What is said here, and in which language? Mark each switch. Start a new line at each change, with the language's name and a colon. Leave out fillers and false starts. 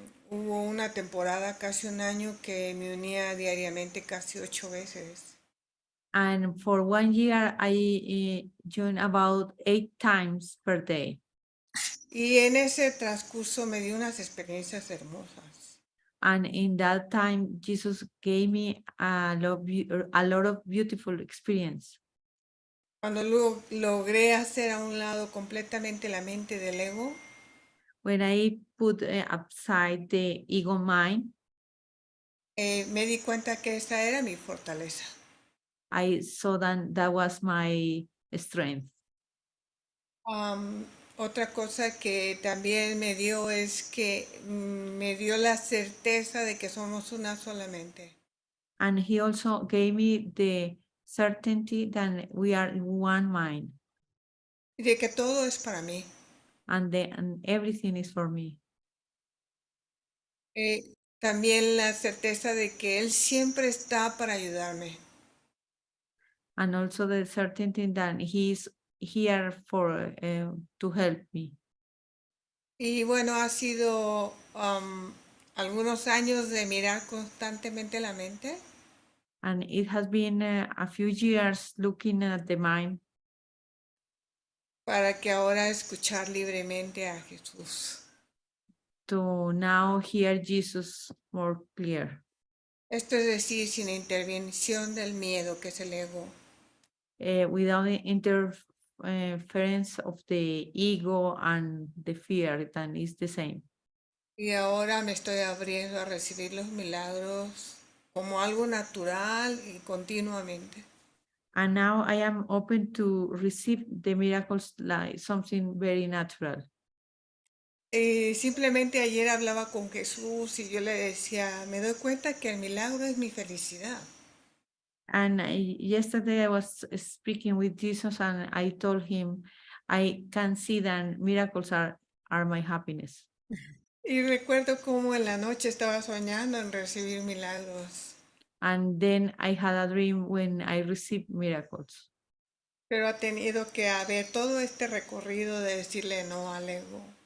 Spanish: Hubo una temporada, casi un año, que me unía diariamente casi 8 veces.
English: And for 1 year, I joined about 8 times per day.
Spanish: Y en ese transcurso me dio unas experiencias hermosas.
English: And in that time, Jesus gave me a lot of beautiful experience.
Spanish: Cuando logré hacer a un lado completamente la mente del ego,
English: When I put upside the ego mind,
Spanish: me di cuenta que esa era mi fortaleza.
English: I saw that was my strength.
Spanish: Otra cosa que también me dio es que me dio la certeza de que somos una solamente.
English: And he also gave me the certainty that we are one mind.
Spanish: Y de que todo es para mí.
English: And everything is for me.
Spanish: También la certeza de que Él siempre está para ayudarme.
English: And also the certainty that he is here for to help me.
Spanish: Y bueno, ha sido algunos años de mirar constantemente la mente.
English: And it has been a few years looking at the mind.
Spanish: Para que ahora escuchar libremente a Jesús.
English: To now hear Jesus more clear.
Spanish: Esto es decir, sin intervención del miedo, que es el ego.
English: Without the interference of the ego and the fear, that is the same.
Spanish: Y ahora me estoy abriendo a recibir los milagros como algo natural y continuamente.
English: And now I am open to receive the miracles like something very natural.
Spanish: Simplemente ayer hablaba con Jesús y yo le decía, me doy cuenta que el milagro es mi felicidad.
English: And yesterday I was speaking with Jesus and I told him, I can see that miracles are my happiness.
Spanish: Y recuerdo cómo en la noche estaba soñando en recibir milagros.
English: And then I had a dream when I received miracles.
Spanish: Pero ha tenido que haber todo este recorrido de decirle no al ego.